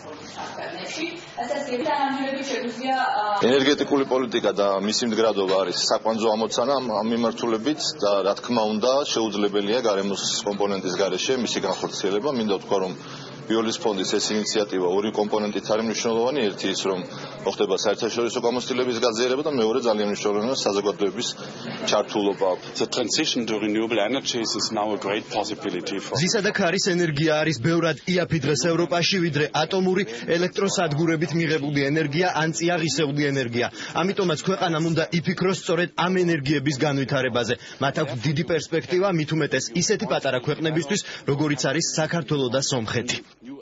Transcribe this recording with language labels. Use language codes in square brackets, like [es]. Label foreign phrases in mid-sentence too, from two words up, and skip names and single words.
[ka] ენერგეტიკული პოლიტიკა და მისი მდგრადობა არის საკვანძო ამოცანა ამ მიმართულებით და რა თქმა უნდა შეუძლებელია გარემოს კომპონენტის გარეშე მისი განხორციელება. მინდა ვთქვა, რომ ბიოლის ფონდის ეს ინიციატივა ორი კომპონენტით არის მნიშვნელოვანი. ერთი ის, რომ მოხდება საერთაშორისო გამოცდილების გაზიარება და მეორე ძალიან მნიშვნელოვანია საზოგადოების ჩართულობა. [en] The transition to renewable energies is now a great possibility for. [ka] ზისა და ქარის ენერგია არის ბევრად იაფი დღეს ევროპაში, ვიდრე ატომური ელექტროსადგურებით მიღებული ენერგია ან წიაღისეული ენერგია. ამიტომაც ქვეყანამ უნდა იფიქროს სწორედ ამ ენერგიების განვითარებაზე. მათ აქვს დიდი პერსპექტივა, მით უმეტეს ისეთი პატარა ქვეყნებისთვის, როგორიც არის საქართველო და სომხეთი.